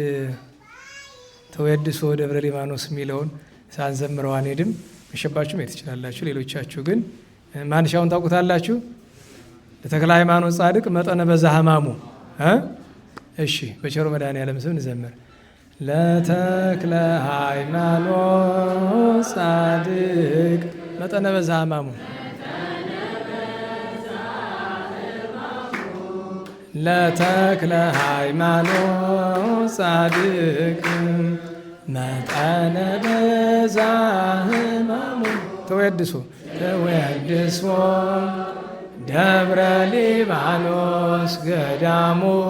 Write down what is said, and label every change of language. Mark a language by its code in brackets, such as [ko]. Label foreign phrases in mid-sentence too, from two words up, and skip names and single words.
[am] ተወድሶ ደብረ ሊባኖስ የሚለውን ሳንዘምረው አንሄድም። መሸባችሁ መሄድ ትችላላችሁ። ሌሎቻችሁ ግን ማንሻውን ታውቁታላችሁ። [gez] ለተክለ ሃይማኖት ጻድቅ መጠነ በዛ ሕማሙ [am] እሺ፣ በቸሩ መድኃኔዓለም ስም እንዘምር። [gez] ለተክለ ሃይማኖት ጻድቅ መጠነ በዛ ሕማሙ ለተክለ ሃይማኖት ጻድቅ መጠነ በዛ ሕማሙ ተወድሶ ተወድሶ ደብረ ሊባኖስ ገዳሙ